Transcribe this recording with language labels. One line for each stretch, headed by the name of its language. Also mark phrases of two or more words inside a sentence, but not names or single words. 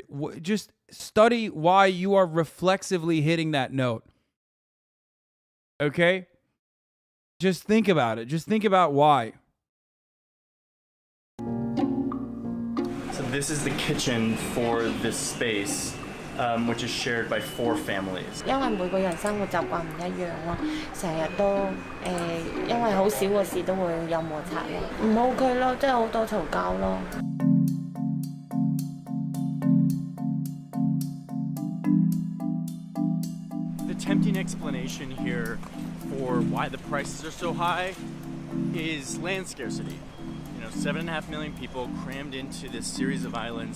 English: Just study why you are reflexively hitting that note. Okay? Just think about it. Just think about why. So this is the kitchen for this space, which is shared by 4 families.
Cantonese: 因為每個人生活習慣唔一樣咯，成日都因為好少嘅事都會有摩擦咯，唔 OK 咯，即係好多嘈交咯。
English: The tempting explanation here for why the prices are so high is land scarcity. 7.5 million people crammed into this series of islands.